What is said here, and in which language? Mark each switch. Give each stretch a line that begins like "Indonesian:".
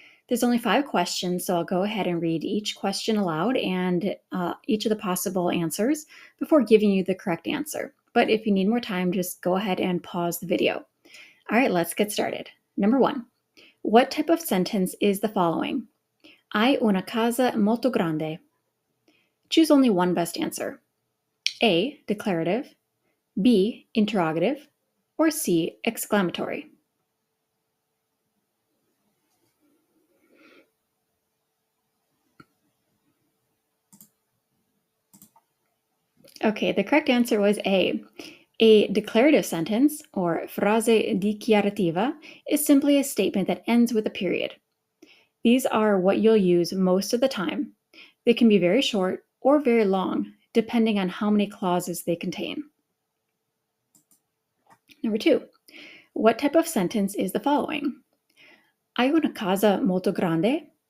English: There's only 5 questions, so I'll go ahead and read each question aloud and each of the possible answers before giving you the correct answer. But if you need more time, just go ahead and pause the video. All right, let's get started. Number 1, what type of sentence is the following?
Italian: Hai una casa molto grande.
English: Choose only one best answer. A, declarative, B, interrogative, or C, exclamatory. Okay, the correct answer was A. A declarative sentence, or
Italian: frase dichiarativa,
English: is simply a statement that ends with a period. These are what you'll use most of the time. They can be very short or very long, depending on how many clauses they contain. Number 2, what type of sentence is the following?
Italian: Hai una casa molto grande?